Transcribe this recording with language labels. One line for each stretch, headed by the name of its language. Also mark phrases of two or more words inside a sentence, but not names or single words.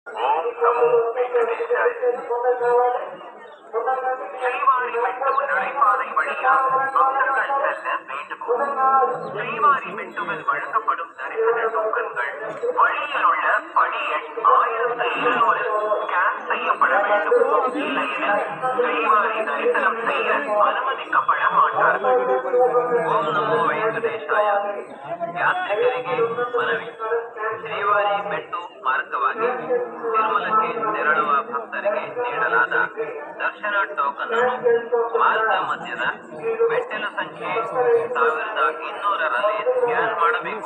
Sanskrit: ಓಂ ನಮೋ ವೆಂಕಟೇಶಾಯ.
Tamil: ஸ்ரீவாரிமெட்டு நடைபாதை வழியாக பக்தர்கள் செல்ல வேண்டுகோள். ஸ்ரீவாரிமெட்டுவில் வழங்கப்படும் தரிசன டோக்கன்கள் வழியில் உள்ள படி எண் 1200 ஸ்கேன் செய்யப்பட வேண்டும். இல்லையெனில் ஸ்ரீவாரி தரிசனம் செய்ய ಅನುಮತಿಸಪಡ ಮಾಟಾರು.
Sanskrit: ಓಂ ನಮೋ ವೆಂಕಟೇಶಾಯ.
Kannada: ಯಾತ್ರಿಕರಿಗೆ ಮನವಿ. ಶ್ರೀವಾರಿ ಮೆಟ್ಟು ಮಾರ್ಗವಾಗಿ ತಿರುಮಲಕ್ಕೆ ತೆರಳುವ ಭಕ್ತರಿಗೆ ನೀಡಲಾದ ದರ್ಶನ ಟೋಕನ್ ಅನ್ನು ಮಾರ್ಗ ಮಧ್ಯದ ಮೆಟ್ಟಿಲು ಸಂಖ್ಯೆ 1200ರಲ್ಲಿ ಸ್ಕ್ಯಾನ್ ಮಾಡಬೇಕು.